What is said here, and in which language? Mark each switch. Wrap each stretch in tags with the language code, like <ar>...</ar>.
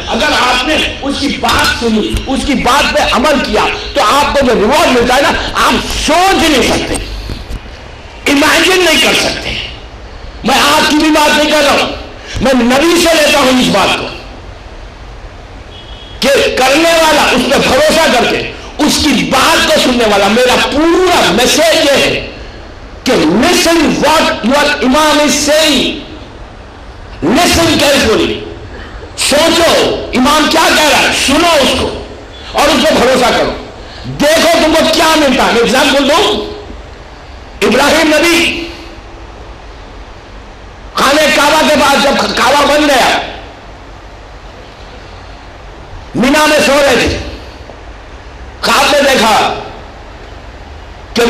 <ur>اگر آپ نے اس کی بات سنی, اس کی بات پہ عمل کیا, تو آپ کو جو ریوارڈ ملتا ہے نا, آپ سوچ نہیں سکتے, امیجن نہیں کر سکتے. میں آپ کی بھی بات نہیں کر رہا ہوں, میں نبی سے لیتا ہوں اس بات کو کہ کرنے والا, اس پہ بھروسہ کر کے اس کی بات کو سننے والا. میرا پورا میسج یہ ہے کہ</ur> <en>listen what your imam is saying, listen carefully.</en> <ur>سوچو امام کیا کہہ رہا ہے, سنو اس کو اور اس پہ بھروسہ کرو. دیکھو تم کو کیا ملتا ہے. میں ایگزامپل دوں, ابراہیم نبی خانہ کعبہ کے بعد جب کعبہ بن گیا, مینا میں سو رہے تھے, خواب میں دیکھا کہ</ur>